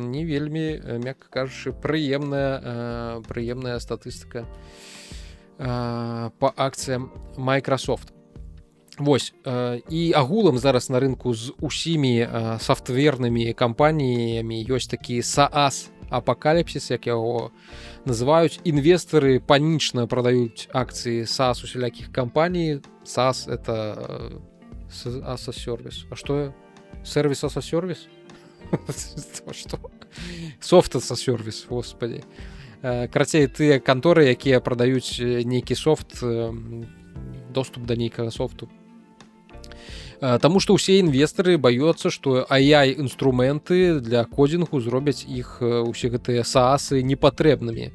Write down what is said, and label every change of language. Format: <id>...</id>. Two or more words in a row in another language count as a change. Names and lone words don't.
<be>Не вельмі, мякка кажучы, прыемная статыстыка па акцыям Microsoft. Вось і агулам зараз на рынку з усімі софтвернымі кампаніямі ёсць такі SaaS апокаліпсіс, як яго называюць. Інвестары панічна прадаюць акцыі SaaS усялякіх кампаній.</be> <en>SaaS это as a service.</en> <be>А што?</be> <en>Сервис as a service?</en> <be>Што?</be> <en>Софт as a service,</en> <ru>господи.</ru> <be>Карацей, тыя канторы, якія прадаюць нейкі софт, доступ да нейкага софту. Таму што ўсе інвестары баюцца, што AI-інструменты для кодзінгу зробяць іх усе гэтыя SaaS непатрэбнымі.</be>